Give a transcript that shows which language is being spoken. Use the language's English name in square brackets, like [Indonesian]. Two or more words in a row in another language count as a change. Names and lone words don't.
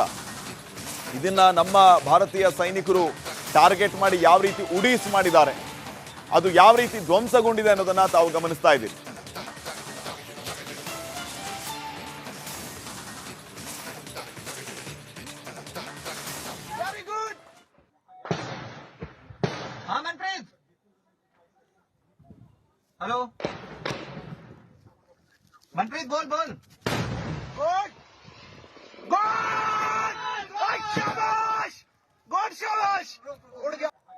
[Kannada] ಇದನ್ನ ನಮ್ಮ ಭಾರತೀಯ ಸೈನಿಕರು ಟಾರ್ಗೆಟ್ ಮಾಡಿ ಯಾವ ರೀತಿ ಉಡೀಸ್ ಮಾಡಿದ್ದಾರೆ, ಅದು ಯಾವ ರೀತಿ ಧ್ವಂಸಗೊಂಡಿದೆ ಅನ್ನೋದನ್ನ ತಾವು ಗಮನಿಸ್ತಾ ಇದ್ದೀರಿ. [English] very good. [Hindi] हाँ मनप्रीत, हेलो मनप्रीत, बोल शाबाश, गुड शाबाश, उड़ गया.